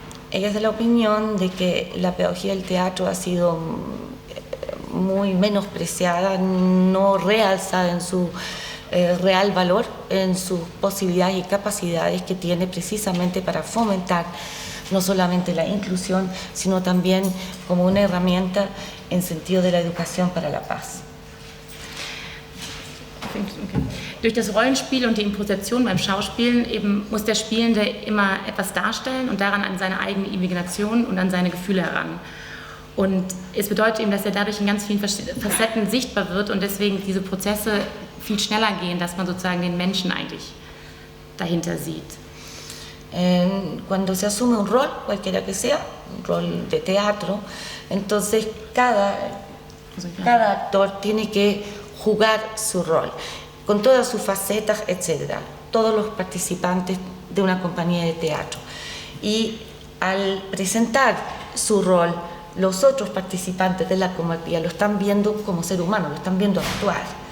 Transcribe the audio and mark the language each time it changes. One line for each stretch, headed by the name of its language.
Spanish: Ella es de la opinión de que la pedagogía del teatro ha sido muy menospreciada, no realzada en su real valor, en sus posibilidades y capacidades que tiene precisamente para fomentar no solamente la inclusión, sino también como una herramienta en sentido de la educación para la paz. Okay.
German: Durch das Rollenspiel und die Improvisation beim Schauspielen eben muss der Spielende immer etwas darstellen und daran an seine eigene Imagination und an seine Gefühle heran. Und es bedeutet eben, dass er dadurch in ganz vielen Facetten sichtbar wird und deswegen diese Prozesse viel schneller gehen, dass man sozusagen den Menschen eigentlich dahinter sieht.
Spanish: Cuando se asume un rol, cualquiera que sea, un rol de teatro, entonces cada actor tiene que jugar su rol, con todas sus facetas, etc. Todos los participantes de una compañía de teatro. Y al presentar su rol, los otros participantes de la compañía lo están viendo como ser humano, lo están viendo actuar.